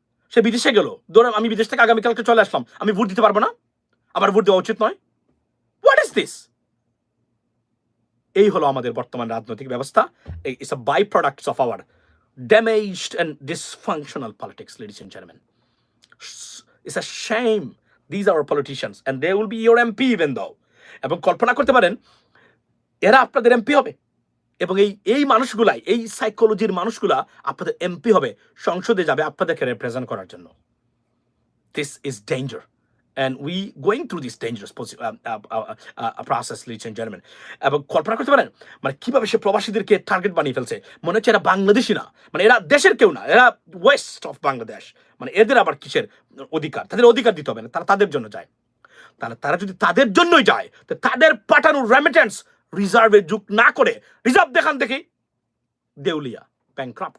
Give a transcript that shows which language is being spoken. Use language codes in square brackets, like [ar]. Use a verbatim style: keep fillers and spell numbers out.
[bn] সে বিদেশে গেল, ধরো আমি বিদেশ থেকে আগামীকালকে চলে আসলাম, আমি ভোট দিতে পারবো না? আমার ভোট দেওয়া উচিত নয়? [en] What is this? [bn] এই হলো আমাদের বর্তমান রাজনৈতিক ব্যবস্থা। [en] It's a by products of our damaged and dysfunctional politics, ladies and gentleman. It's a shame. These are our politicians, and they will be your MP even though. [bn] এবং কল্পনা করতে পারেন এরা আপনাদের এমপি হবে, এবং এই এই মানুষগুলাই, এই সাইকোলজির মানুষগুলা আপনাদের এমপি হবে, সংসদে যাবে আপনাদেরকে রিপ্রেজেন্ট করার জন্য। This is danger, and we going through this dangerous posi- uh, uh, uh, uh, process, ladies and gentlemen. এবং কল্পনা করতে পারেন মানে কিভাবে সে প্রবাসীদেরকে টার্গেট বানিয়ে ফেলছে। মনে হচ্ছে এরা বাংলাদেশি না, মানে এরা দেশের কেউ না, এরা [en] west of Bangladesh, [bn] মানে এদের আবার কিসের অধিকার? তাদের অধিকার দিতে হবে না, তারা তাদের জন্য যায়। তাহলে তারা যদি তাদের জন্যই যায়, তো তাদের পাঠানো রেমিটেন্স রিজার্ভে যুগ না করে, রিজার্ভ দেখান দেখি, দেউলিয়া, ব্যাংক্রাফ্ট।